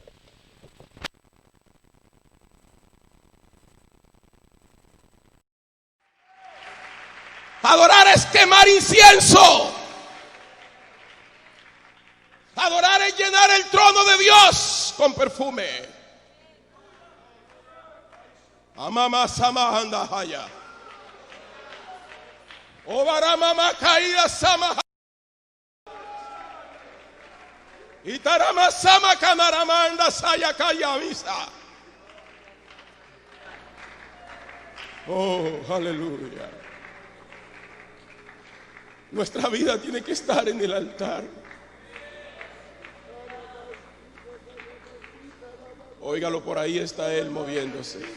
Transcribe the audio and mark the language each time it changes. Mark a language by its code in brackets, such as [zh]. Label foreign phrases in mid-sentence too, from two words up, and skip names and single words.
[es] Adorar es quemar incienso. Adorar es llenar el trono de Dios con perfume. Amama sama anda haya. Obara mama caída sama. Itarama sama camaramanda saya kaya misa. Oh, aleluya. Nuestra vida tiene que estar en el altar. Óigalo, por ahí está Él moviéndose.